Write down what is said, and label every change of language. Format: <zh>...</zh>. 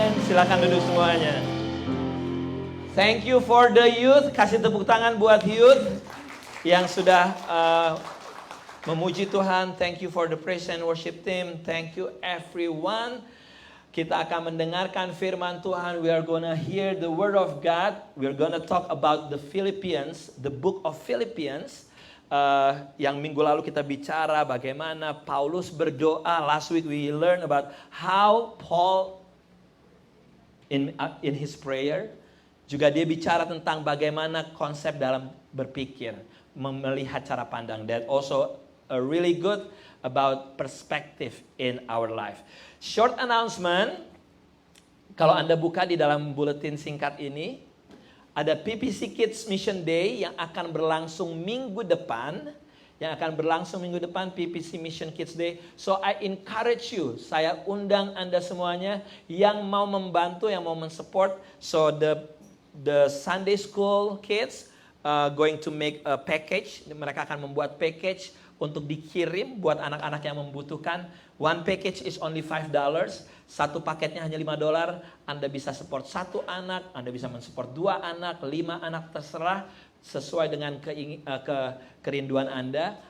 <id>Silakan duduk semuanya.</id> <en>Thank you for the youth.</en> <id>Kasih tepuk tangan buat youth yang sudah memuji Tuhan.</id> <en>Thank you for the praise and worship team. Thank you everyone.</en> <id>Kita akan mendengarkan firman Tuhan.</id> <en>We are gonna hear the word of God. We are gonna talk about the Philippians, the book of Philippians.</en> <id>Yang minggu lalu kita bicara bagaimana Paulus berdoa.</id> <en>Last week we learned about how Paul in his prayer</en> <id>juga dia bicara tentang bagaimana konsep dalam berpikir, melihat cara pandang.</id> <en>That also really good about perspective in our life. Short announcement,</en> <id>kalau Anda buka di dalam buletin singkat ini, ada PPC Kids Mission Day yang akan berlangsung minggu depan.</id> <en>PPC Mission Kids Day. So I encourage you,</en> <id>saya undang Anda semuanya yang mau membantu, yang mau mensupport.</id> <en>So the Sunday School kids going to make a package.</en> <id>Mereka akan membuat package untuk dikirim buat anak-anak yang membutuhkan.</id> <en>One package is only $5.</en> <id>Satu paketnya hanya $5. Anda bisa support satu anak, Anda bisa mensupport 2 anak, 5 anak, terserah sesuai dengan kerinduan Anda.</id>